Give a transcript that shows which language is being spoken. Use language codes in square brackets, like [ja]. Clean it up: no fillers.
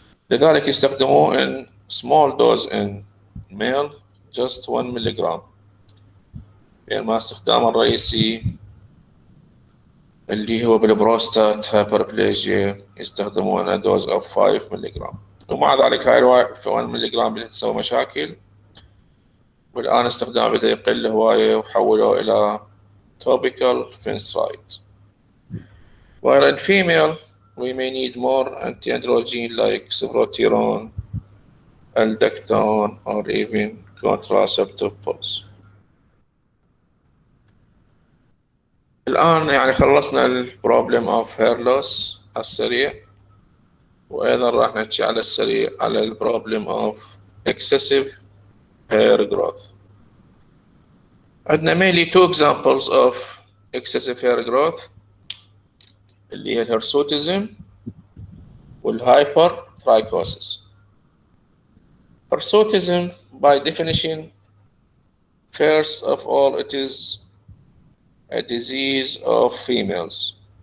[ar] لذلك يستخدموه [en] in small dose in male just [ar] 1 ملغ، يعني ما استخدامه الرئيسي اللي هو بالبروستات هايبربليجيا يستخدمونه دوز of 5 ملغ. ومع ذلك هاي ال 1 ملي جرام بدأت تسوي مشاكل، والآن استخدامه بدأ يقل هواية وحولوه إلى topical finasteride. [en] While in female we may need more anti-androgen like spironolactone, aldactone, or even contraceptive pills. [ar] الآن يعني خلصنا البروبلم اوف هير لوس السريع، وأيضا راح نحكي على السريع على البروبلم اوف [en] excessive hair growth. [ar] عندنا [en] mainly two examples of excessive hair growth [ar] اللي هي الهرسوتيزم [en] والhypertrichosis. Hirsutism by definition, first of all, it is a disease of females.